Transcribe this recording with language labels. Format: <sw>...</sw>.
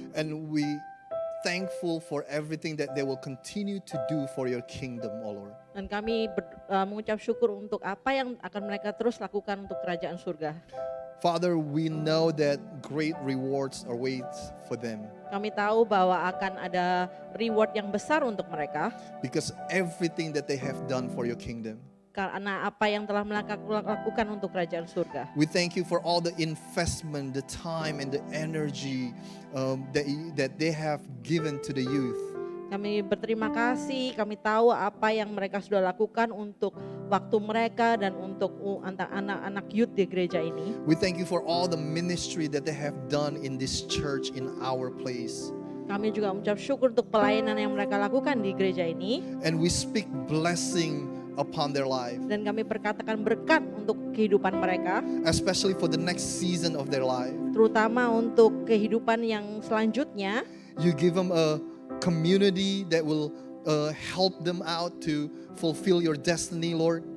<en>and we thankful for everything that they will continue to do for your kingdom, O Lord.</en> <id>Dan kami mengucap syukur untuk apa yang akan mereka terus lakukan untuk kerajaan surga.</id> <en>Father, we know that great rewards await for them</en> <id>Kami tahu bahwa akan ada reward yang besar untuk mereka.</id> <en>because everything that they have done for your kingdom.</en> <id>Karena apa yang telah mereka lakukan untuk kerajaan surga.</id> <en>We thank you for all the investment, the time, and the energy that they have given to the youth.</en> <id>Kami berterima kasih, kami tahu apa yang mereka sudah lakukan untuk waktu mereka dan untuk anak-anak youth di gereja ini.</id> <en>We thank you for all the ministry that they have done in this church in our place.</en> <id>Kami juga mengucap syukur untuk pelayanan yang mereka lakukan di gereja ini.</id> <en>And we speak blessing upon their life,</en> <id>Dan kami berkatakan berkat untuk kehidupan mereka,</id> <en>especially for the next season of their life.</en> <id>terutama untuk kehidupan yang selanjutnya.</id> <en>You give them a community that will help them out to fulfill your destiny, Lord.</en>